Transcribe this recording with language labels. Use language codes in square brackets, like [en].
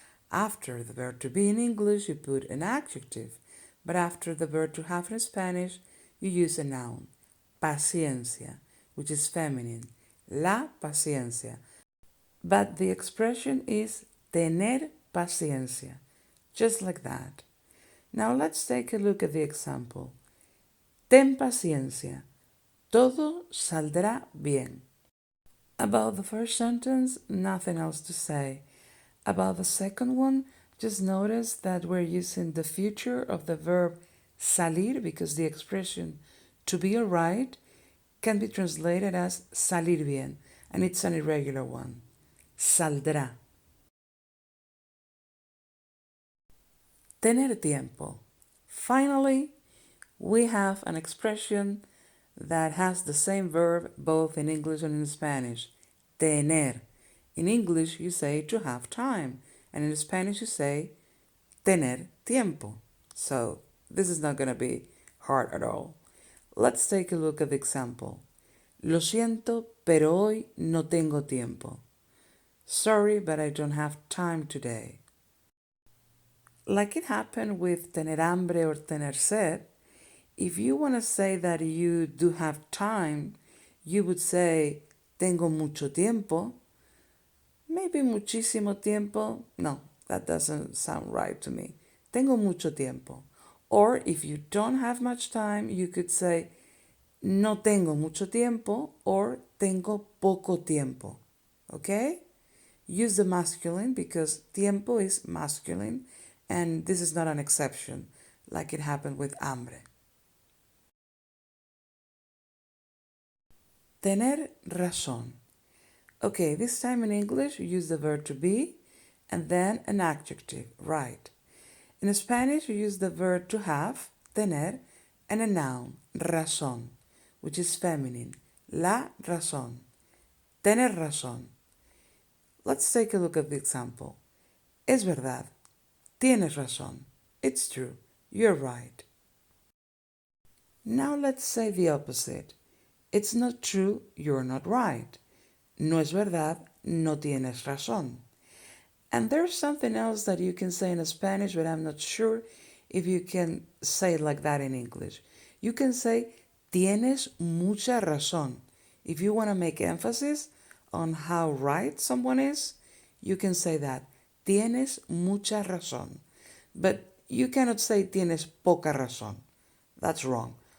[en] After the verb to be in English you put an adjective, but after the verb to have in Spanish you use a noun, paciencia, which is feminine, la paciencia. But the expression is tener paciencia, just like that. Now let's take a look at the example. [es] Ten paciencia, todo saldrá bien. [en] About the first sentence, nothing else to say. About the second one, just notice that we're using the future of the verb salir because the expression to be alright can be translated as salir bien, and it's an irregular one. Saldrá. Tener tiempo. Finally, we have an expression that has the same verb both in English and in Spanish. Tener. In English, you say to have time, and in Spanish, you say tener tiempo. So, this is not going to be hard at all. Let's take a look at the example. [es] Lo siento, pero hoy no tengo tiempo. [en] Sorry, but I don't have time today. Like it happened with tener hambre or tener sed, if you want to say that you do have time, you would say [es] tengo mucho tiempo. Maybe muchísimo tiempo. [en] No, that doesn't sound right to me. [es] Tengo mucho tiempo. [en] Or if you don't have much time, you could say [es] no tengo mucho tiempo [en] or [es] tengo poco tiempo. [en] Okay? Use the masculine because tiempo is masculine and this is not an exception like it happened with hambre. Tener razón. Okay, this time in English you use the verb to be and then an adjective, right. In Spanish you use the verb to have, tener, and a noun, razón, which is feminine, la razón, tener razón. Let's take a look at the example. [es] Es verdad, tienes razón, [en] it's true, you're right. Now let's say the opposite. It's not true, you're not right. [es] No es verdad, no tienes razón. [en] And there's something else that you can say in Spanish, but I'm not sure if you can say it like that in English. You can say, [es] tienes mucha razón. [en] If you want to make emphasis on how right someone is, you can say that, [es] tienes mucha razón. [en] But you cannot say [es] tienes poca razón. [en] That's wrong.